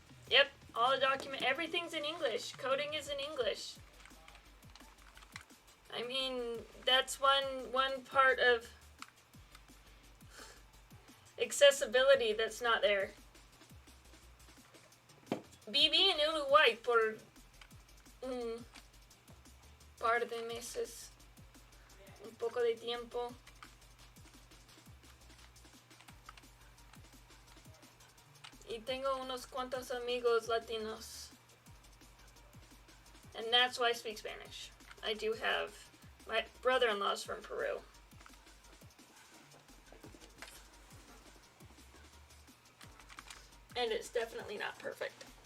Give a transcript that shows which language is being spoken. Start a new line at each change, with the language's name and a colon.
English: Yep, all the everything's in English. Coding is in English. I mean, that's one part of accessibility that's not there.
Spanish: Viví en Uruguay por un par de meses, un poco de tiempo. Y tengo unos cuantos amigos latinos.
English: And that's why I speak Spanish. I do have, my brother-in-law's from Peru. And it's definitely not perfect.